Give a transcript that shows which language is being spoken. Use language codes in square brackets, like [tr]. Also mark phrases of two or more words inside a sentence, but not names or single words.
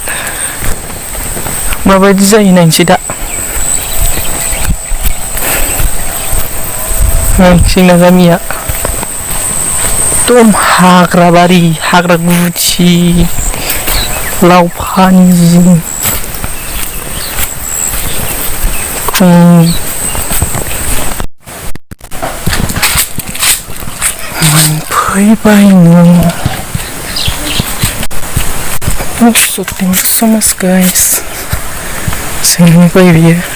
[brx] माबायदि जायो नायनोसै दा जोंना गामिया एकदम हाग्रा बारि हाग्रा गुदि लावफानि मोनफैबाय न' [en] So thank you so much guys [brx] जोंनिफ्राय बियो